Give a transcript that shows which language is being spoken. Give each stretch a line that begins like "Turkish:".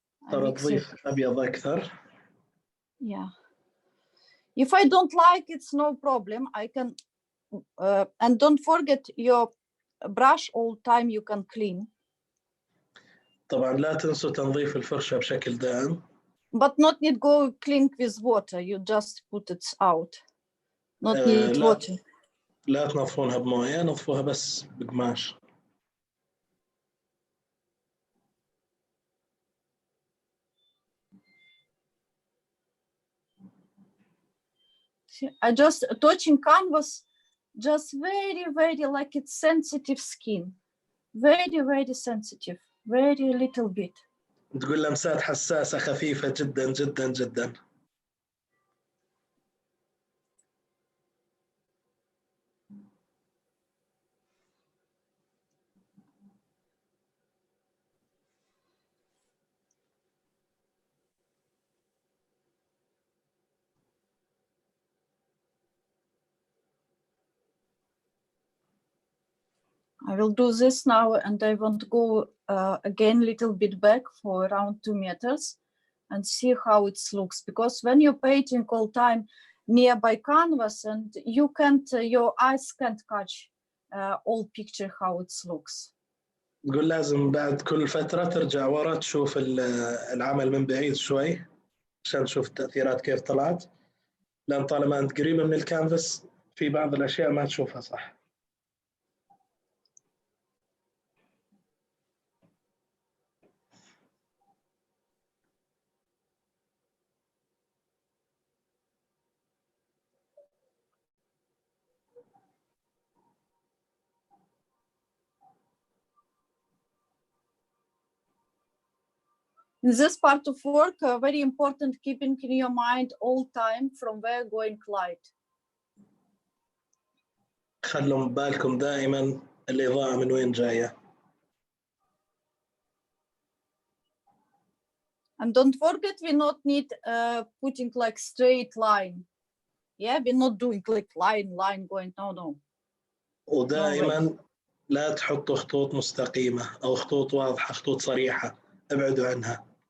Arabic: ترى تضيف أبيض أكثر.
English: Yeah. If I don't like, it's no problem. I can, and don't forget your brush all time you can clean.
Arabic: طبعا لا تنسوا تنظيف الفرشة بشكل دائم.
English: But not need go clean with water. You just put it out. Not need water.
Arabic: لا تنظفونها بموية، نظفوها بس بقماش.
English: I just touching canvas, just very, very like it's sensitive skin. Very, very sensitive. Very little bit.
Arabic: تقول لمسات حساسة خفيفة جدا جدا جدا.
English: I will do this now, and I want to go again a little bit back for around 2 meters and see how it looks. Because when you're painting all time nearby canvas, and you can't, your eyes can't catch all picture how it looks.
Arabic: تقول لازم بعد كل فترة ترجع ورا تشوف العمل من بعيد شوي عشان تشوف التأثيرات كيف طلعت، لأن طالما أنت قريبة من الكانفاس في بعض الأشياء ما تشوفها صح.
English: In this part of work, very important, keeping in your mind all time from where going light.
Arabic: خلوا بالكم دائما الإضاءة من وين جاية.
English: And don't forget, we not need putting like straight line. Yeah, we're not doing like line going, no.
Arabic: ودائما لا تحطوا خطوط مستقيمة أو خطوط واضحة، خطوط صريحة، ابعدوا عنها.